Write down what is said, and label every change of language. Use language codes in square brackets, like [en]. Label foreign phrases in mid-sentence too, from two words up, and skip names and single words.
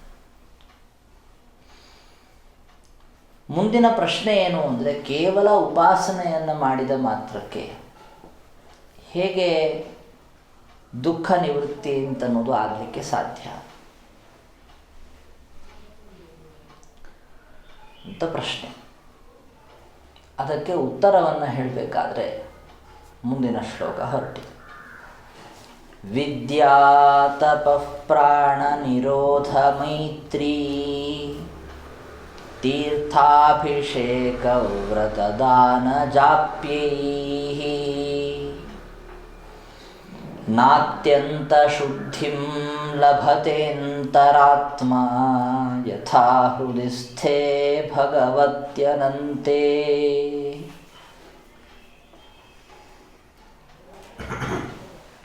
[kn] ಮುಂದಿನ ಪ್ರಶ್ನೆ ಏನು ಅಂದರೆ, ಕೇವಲ ಉಪಾಸನೆಯನ್ನು ಮಾಡಿದ ಮಾತ್ರಕ್ಕೆ ಹೇಗೆ ದುಃಖ ನಿವೃತ್ತಿ ಅಂತನ್ನೋದು ಆಗಲಿಕ್ಕೆ ಸಾಧ್ಯ ಅಂತ ಪ್ರಶ್ನೆ. ಅದಕ್ಕೆ ಉತ್ತರವನ್ನು ಹೇಳಬೇಕಾದ್ರೆ ಮುಂದಿನ ಶ್ಲೋಕ ಹೊರಟಿದೆ. [sa] ವಿದ್ಯಾ ತಪಃ ಪ್ರಾಣ ನಿರೋಧ ಮೈತ್ರೀ ತೀರ್ಥಾಭಿಷೇಕ ವ್ರತದಾನ ಜಾಪ್ಯೈಃ ನಾತ್ಯಂತ ಶುದ್ಧಿಂ ಲಭತೇಂತರಾತ್ಮ ಯಥಾ ಹೃದಿಸ್ಥೇ ಭಗವತ್ಯನಂತೆ.